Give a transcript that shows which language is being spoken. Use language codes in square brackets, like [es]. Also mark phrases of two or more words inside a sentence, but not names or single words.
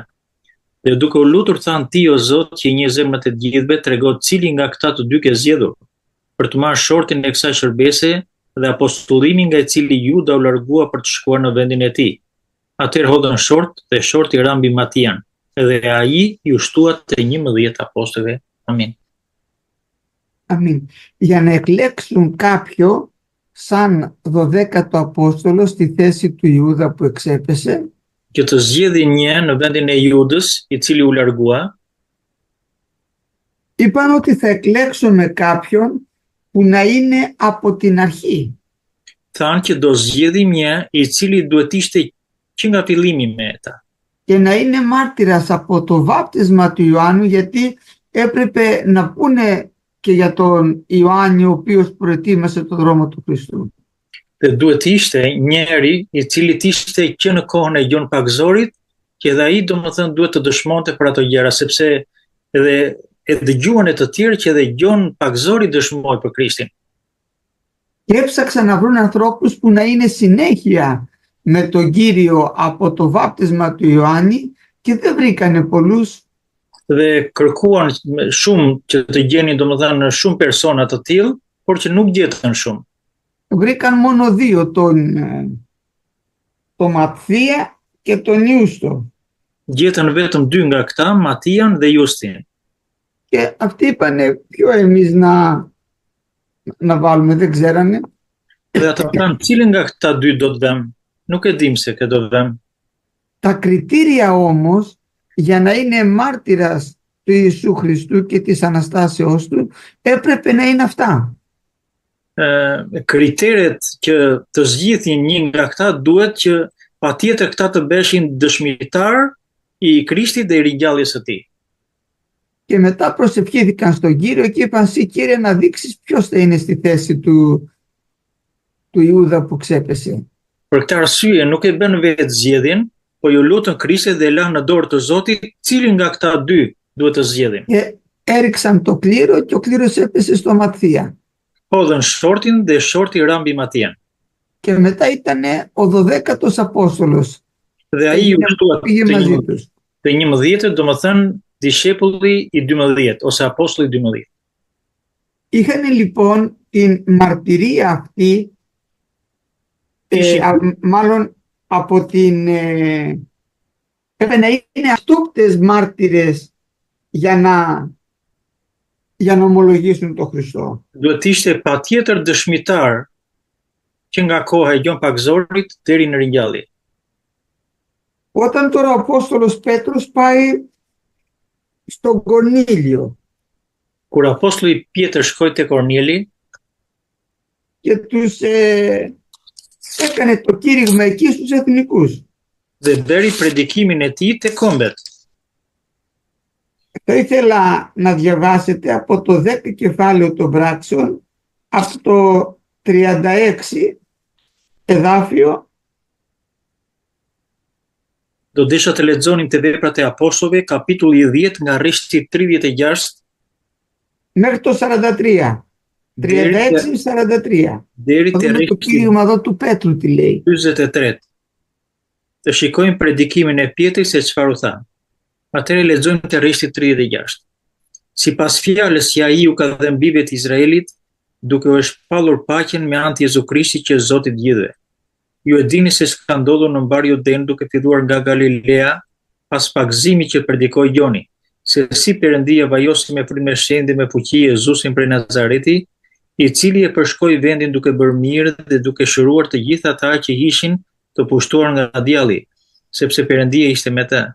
[sq] Dhe duke u lutur thanë ti o Zot që një zemrat e gjithëve trego cili nga këta të dy ke zgjedhur për të marrë shortin e kësaj shërbese dhe apostullimin nga i cili Juda u largua për të shkuar në vendin e tij. Atëherë hodhën short dhe shorti rambi Matian, dhe ai ju shtua te 11 apostujve. Amin. [el] Αμήν. Για να εκλέξουν κάποιο σαν 12ο Απόστολο στη θέση του Ιούδα που εξέπεσε, [sq] Që të zgjedhin një në vendin e Judës, i cili u largua, [el] είπαν ότι θα εκλέξουμε κάποιον που να είναι από την αρχή. [sq] thanë që do zgjedhim një i cili duhet ishte që nga fillimi me ta. [el] Και να είναι μάρτυρας από το βάπτισμα του Ιωάννου, γιατί έπρεπε να πούνε και για τον Ιωάννη ο οποίος προετοίμασε το δρόμο του Χριστού. [sq] Dhe duhet ishte njeri i cili ishte që në kohën e Gjon Pagzorit, që edhe ai domethënë duhet të dëshmonte për ato gjëra, sepse edhe e dëgjuan e të tjerë që edhe Gjon Pagzori dëshmoi për Krishtin. [el] Και έψαξαν να βρουν ανθρώπους που να είναι συνέχεια με τον Κύριο από το βάπτισμα του Ιωάννη και δεν βρήκανε πολλούς. [sq] Dhe kërkuan shumë që të gjenin domethënë shumë persona të tillë, por që nuk gjetën shumë. [el] Βρήκαν μόνο δύο, τον Ματθία και τον Ιούστο. [sq] Gjetën vetëm dy nga këta, Matian dhe Justin. [el] Και αυτοί είπανε ποιο εμείς να βάλουμε, δεν ξέρανε. [sq] Dhe ata thanë cilin nga këta dy do të vëmë, nuk e dim se kë do vëmë. [el] Τα κριτήρια όμως για να είναι μάρτυρας του Ιησού Χριστού και της Αναστάσεώς του, έπρεπε να είναι αυτά. [sq] Kriteret që të zgjidhin një nga këta duhet që patjetër këta të beshin dëshmitar i Krishtit dhe i ringjalljes së tij. [el] Και μετά προσευχήθηκαν στον Κύριο και είπαν: «Συ, Κύριε, να δείξεις ποιος θα είναι στη θέση του Ιούδα που ξέπεσε». [sq] Për këtë arsye nuk e bën vetë zgjedhjen, po ju lutën Krishtit dhe lanë në dorë të Zotit cilin nga këta dy duhet të zgjedhin. [el] Και έριξαν το κλήρο και ο κλήρος έπεσε στο Ματθία. [sq] Hodhën shortin dhe shorti rambi Matian. [el] Και μετά ήταν ο 12ος Απόστολος. [sq] Dhe ai u shtua [el] Πήγε μαζί τους. [sq] të 11, domethënë dishepulli i 12 ose apostulli i 12. [el] Είχαν λοιπόν την μαρτυρία αυτή, μάλλον από την... έπρεπε να είναι αυτούκτες μάρτυρες για να ομολογήσουν τον Χριστό. [sq] Duhet ishte patjetër dëshmitar që nga koha e Gjon Pakzorit deri në ringjallje. [el] Όταν τώρα ο Απόστολος Πέτρος πάει στον Κορνήλιο [sq] Kur apostulli Pjetër shkoi te Korneli [el] και τους έκανε το κήρυγμα εκεί στους εθνικούς. [sq] dhe bëri predikimin e tij te kombet. [el] Θα ήθελα να διαβάσετε από το 10 κεφάλαιο των πράξεων, από το 36 εδάφιο. [sq] Do desha të lexonim te Veprat e Apostujve, kapitulli 10 nga rreshti 36 [el] μέχρι το 43. 36-43. [sq] deri [el] Θα [sq] te [el] δούμε το [sq] rreshti [el] κήρυγμα εδώ του Πέτρου τι λέει. [sq] 43. Të shikojmë predikimin e Pjetrit se çfarë u tha. Atëherë lexojmë te rreshti 36. Sipas fjalës që ai u ka dhënë bijve të Izraelit, duke u shpallur paqen me anë të Jezu Krishtit që Zoti gjithëve. Ju e dini se s'ka ndodhur në mbar Juden duke filluar nga Galilea, pas pagëzimit që predikoi Joni, se si Perëndia vajosi me frymë shendë me fuqi Jezusin prej Nazareti, i cili e përshkoi vendin duke bërë mirë dhe duke shëruar të gjithë ata që ishin të pushtuar nga djalli, sepse Perëndia ishte me të.